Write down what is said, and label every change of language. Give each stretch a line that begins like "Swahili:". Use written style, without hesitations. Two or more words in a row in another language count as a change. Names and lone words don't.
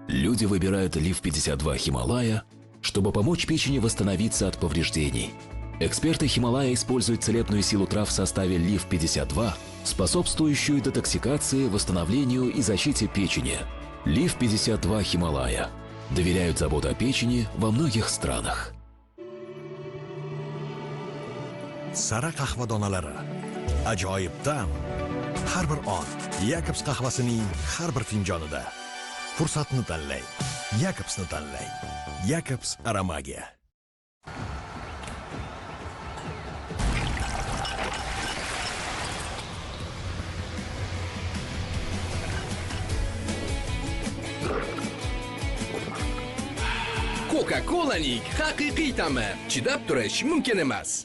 Russian: Люди выбирают Лив 52 Хималая, чтобы помочь печени восстановиться от повреждений. Эксперты Хималая используют целебную силу трав в составе Лив 52, способствующую детоксикации, восстановлению и защите печени. Лив 52 Хималая. Доверяют заботу о печени во многих странах.
Uzbek: Sara qahva donalari. Ajoyib ta'm. Har bir on Jacobs qahvasining har bir finjonida. Fursatni tanlang. Jacobsni tanlang. Jacobs Aromaga. Coca-Cola'ning haqiqiy ta'mi chidab turish mumkin emas.